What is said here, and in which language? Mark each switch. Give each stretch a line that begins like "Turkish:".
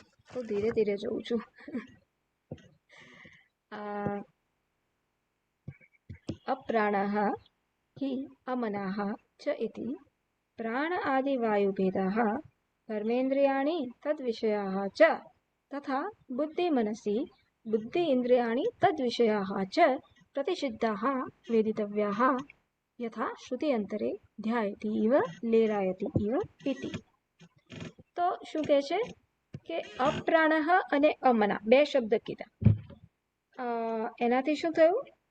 Gujarati: તો ધીરે ધીરે જોઉં છું.
Sanskrit: અપ્રાણઃ हि અમનાઃ ચ ઇતિ પ્રાણ આદિ વાયુભેદાઃ कर्मेन्द्रियाणि तद्विषयाः च तथा बुद्धिमनसि बुद्धि इन्द्रियाणि तद्विषयाः च प्रतिषिद्धाः वेदितव्याः यथा श्रुति अंतरे ध्यायति इव लेरायति इव इति।
Gujarati: तो શું કહે છે કે અપ્રાણઃ અને અમના બે શબ્દ કીધા, એનાથી શું થયું?